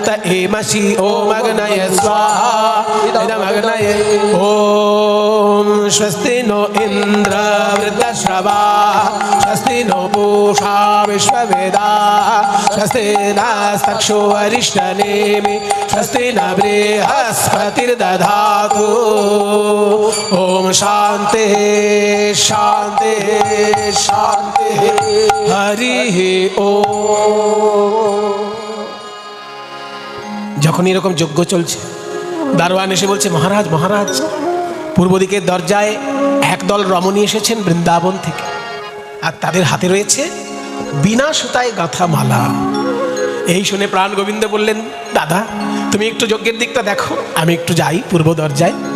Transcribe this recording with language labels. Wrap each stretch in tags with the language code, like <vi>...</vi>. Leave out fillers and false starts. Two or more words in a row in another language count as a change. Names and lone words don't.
<sa>एमसि ओम अग्नये स्वाहा इदम् अग्नये ओम स्वस्ति नो इन्द्र वृद्धश्रवा स्वस्ति नो पूषा विश्ववेदाः स्वस्ति नस्तक्षो अरिष्टनेमि स्वस्ति न बृहस्पतिर्दधातु ओम शान्ति शान्ति शान्ति हरिः ओम।</sa> <bn>যখন এরকম যজ্ঞ চলছে, দারোয়ান এসে বলছে, মহারাজ মহারাজ, পূর্ব দিকের দরজায় একদল রমণী এসেছেন বৃন্দাবন থেকে, আর তাদের হাতে রয়েছে বিনা সুতায় গাঁথা মালা। এই শুনে প্রাণ গোবিন্দ বললেন, দাদা তুমি একটু যজ্ঞের দিকটা দেখো, আমি একটু যাই পূর্ব দরজায়।</bn>